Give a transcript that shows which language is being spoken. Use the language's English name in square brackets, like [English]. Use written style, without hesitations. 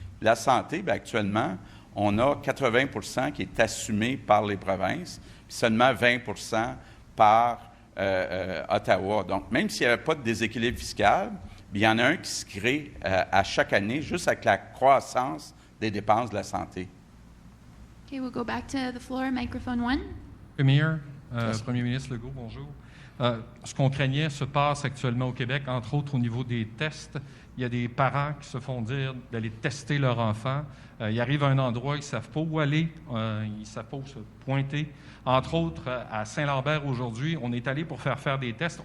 [French] La santé, bien, actuellement, on a 80 % qui est assumé par les provinces, puis seulement 20 % par Ottawa. Donc, même s'il n'y avait pas de déséquilibre fiscal, il y en a un qui se crée à chaque année, juste avec la croissance des dépenses de la santé. [English] Okay, we'll go back to the floor, microphone 1. [French] Premier, Premier ministre Legault, bonjour. Ce qu'on craignait se passe actuellement au Québec, entre autres au niveau des tests. Il y a des parents qui se font dire d'aller tester leur enfant. Ils arrivent à un endroit, ils ne savent pas où aller, ils ne savent pas où se pointer. Entre autres, à Saint-Lambert aujourd'hui, on est allé pour faire des tests.